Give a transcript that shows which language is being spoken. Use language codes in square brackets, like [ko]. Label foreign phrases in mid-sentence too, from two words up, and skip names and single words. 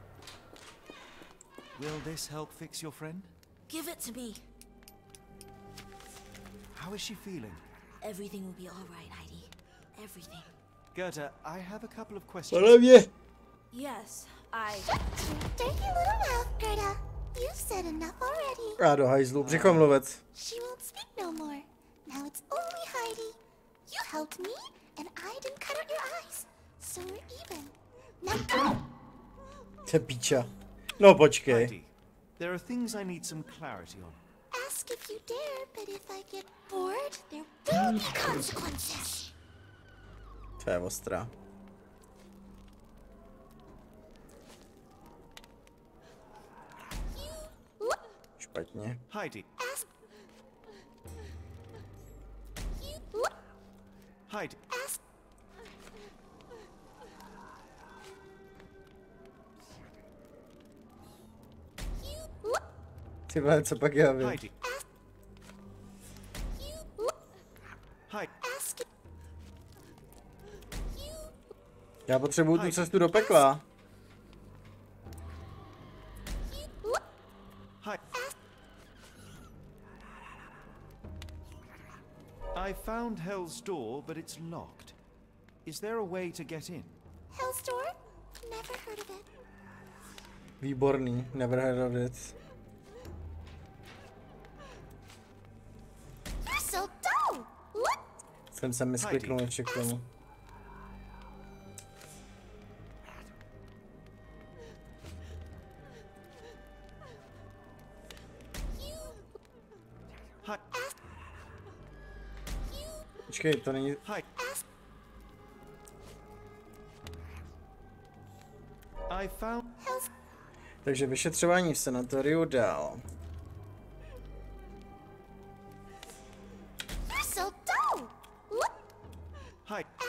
[en] Will this help fix your friend? Give it to me. How is she feeling? Everything will be all right, Heidi. Everything. Gerda, I have a couple of questions. [cs] Podle mě. [en] Yes, I... Dirty little mouth, Gerda. You've said enough already. [cs] Já do hajzlu, břichomluvec. [en] She won't speak no more. Now it's only Heidi. You helped me, and I didn't cut out your eyes. So we're even. Now go! [cs] To píča. No počkej. [en] Heidi, there are things I need some clarity on. Ask if you dare, but if I get bored, there will be consequences. [cs] To je ostrá. Špatně. [en] Heidi. Ask. Heidi. Ask. [cs] Ty vole, co pak já vím. [en] Heidi. Heidi. [cs] Já potřebuju tu cestu do pekla. [en] I found Hell's Door, but it's locked. Is there a way to get in? Hell's Door? Never heard of it. Výborný, never heard of it. You're so dull. What? [cs] Jsem se miskliknul ještě k tomu. Počkej, to není... [en] I found... [cs] Takže vyšetřování v sanatoriu dál. [en] You're so dull. What? Hi.